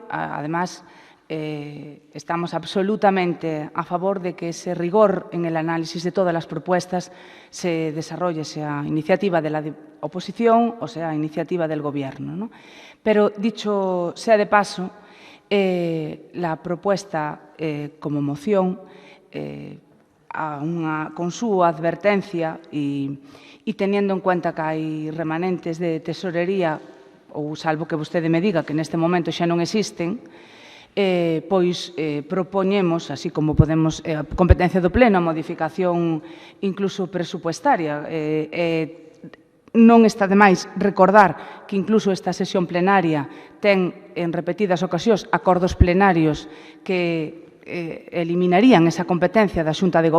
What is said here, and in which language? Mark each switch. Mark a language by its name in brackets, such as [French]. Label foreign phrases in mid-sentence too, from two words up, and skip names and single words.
[Spanish] Además, estamos absolutamente a favor de que ese rigor en el análisis de todas las propuestas se desarrolle, sea iniciativa de la oposición o sea iniciativa del Gobierno, ¿no? Pero, dicho sea de paso, la propuesta como moción, con su advertencia y teniendo en cuenta que [Galician] hai remanentes de tesorería, ou salvo que vostede me diga que neste momento xa non existen, pois propoñemos, así como podemos, a competencia do Pleno, a modificación incluso presupuestaria. Non está de máis recordar que incluso esta sesión plenaria ten en repetidas ocasións acordos plenarios que eliminarían esa competencia da Xunta de